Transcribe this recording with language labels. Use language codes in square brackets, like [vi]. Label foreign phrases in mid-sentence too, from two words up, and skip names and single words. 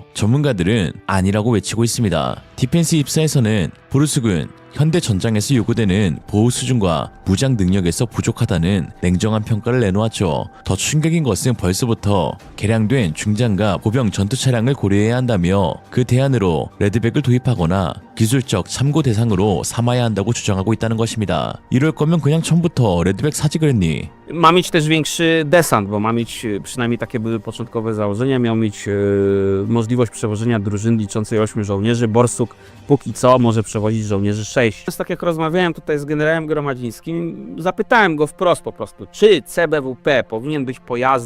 [ko] 전문가들은 아니라고 외치고 있습니다. 디펜스 입사에서는 보르스군 현대 전장에서 요구되는 보호 수준과 무장 능력에서 부족하다는 냉정한 평가를 내놓았죠. 더 충격인 것은 벌써부터 개량된 중장갑 보병 전투 차량을 고려해야 한다며 그 대안으로 레드백을 도입하거나 기술적 참고 대상으로 삼아야 한다고 주장하고 있다는 것입니다. 이럴 거면 그냥 처음부터 레드백 사지 그랬니? [pl] Ma mieć też większy desant, bo ma mieć, przynajmniej takie były początkowe założenia, miał mieć możliwość przewożenia drużyny liczącej 8 żołnierzy. Borsuk póki co może przewozić żołnierzy 6. Więc tak jak rozmawiałem tutaj z generałem Gromadzińskim, zapytałem go wprost po prostu, czy CBWP powinien być pojazdem.